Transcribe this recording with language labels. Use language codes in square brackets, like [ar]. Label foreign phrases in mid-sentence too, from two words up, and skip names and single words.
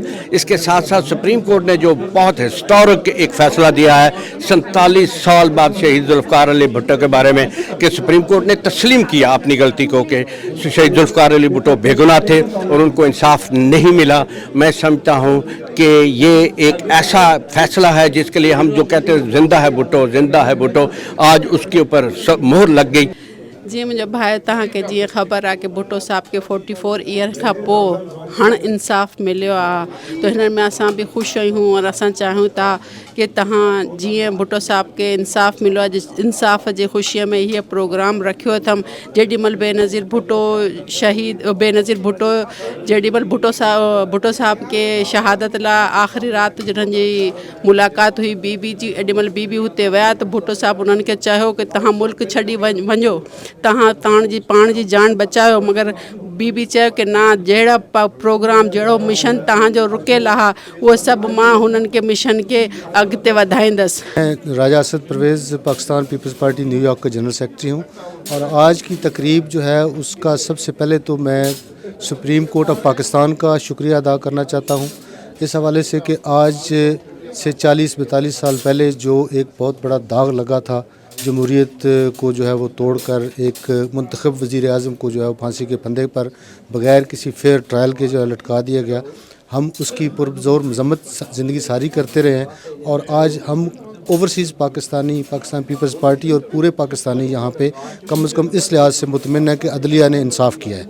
[ur] اس کے ساتھ ساتھ سپریم کورٹ نے جو بہت ہسٹورک ایک فیصلہ دیا ہے 47 سال بعد شہید ذوالفقار علی بھٹو کے بارے میں کہ سپریم کورٹ نے تسلیم کیا اپنی غلطی کو کہ شہید ذوالفقار علی بھٹو بے گناہ تھے اور ان کو انصاف نہیں ملا. میں سمجھتا ہوں کہ یہ ایک ایسا فیصلہ ہے جس کے لیے ہم جو کہتے ہیں زندہ ہے بھٹو، آج اس کے اوپر مہر لگ گئی. [sd] जी मुझे भाई तहाँ के जी ख़बर आहे कि भुट्टो साहब के 44 ईयर का हाँ इंसाफ़ मिलो आ, तो इन में असां भी ख़ुशि आहियूं और असां चाहियूं था कि तहाँ जी भुट्टो साहब के इंसाफ़ मिलो आहे। इंसाफ़ जे ख़ुशीअ में ये प्रोग्राम रखियो अथम जेॾीमहिल बेनज़ीर भुट्टो जेॾीमहिल भुट्टो साहब के शहादत लाइ आख़िरी रात जिन्हनि जी मुलाक़ात हुई बीबी जी, एॾीमहिल बीबी हुते विया त भुट्टो साहब उन्हनि खे चयो कि तव्हां मुल्क छॾी वञो, तव्हां पाण जी जान बचायो, मगर बीबी चयो कि ना, जहिड़ा प्रोग्राम जहिड़ो मिशन तव्हांजो रुकियल आहे उहो सभु मां हुननि के मिशन के अॻिते वधाईंदसि। [ur] میں راجہ اسد پرویز پاکستان پیپلز پارٹی نیویارک کا جنرل سیکرٹری ہوں اور آج کی تقریب جو ہے اس کا سب سے پہلے تو میں سپریم کورٹ آف پاکستان کا شکریہ ادا کرنا چاہتا ہوں اس حوالے سے کہ آج سے 40-42 سال پہلے جو ایک بہت بڑا داغ لگا تھا جمہوریت کو جو ہے وہ توڑکر ایک منتخب وزیر اعظم کو جو ہے وہ پھانسی کے پھندے پر بغیر کسی [en] fair trial [ur] کے جو ہے لٹکا دیا گیا، ہم اس کی پرزور مذمت زندگی ساری کرتے رہے ہیں اور آج ہم اوورسیز پاکستان پیپلز پارٹی اور پورے پاکستانی یہاں پے کم سے کم اس لحاظ سے مطمئن ہے کہ عدلیہ نے انصاف کیا ہے.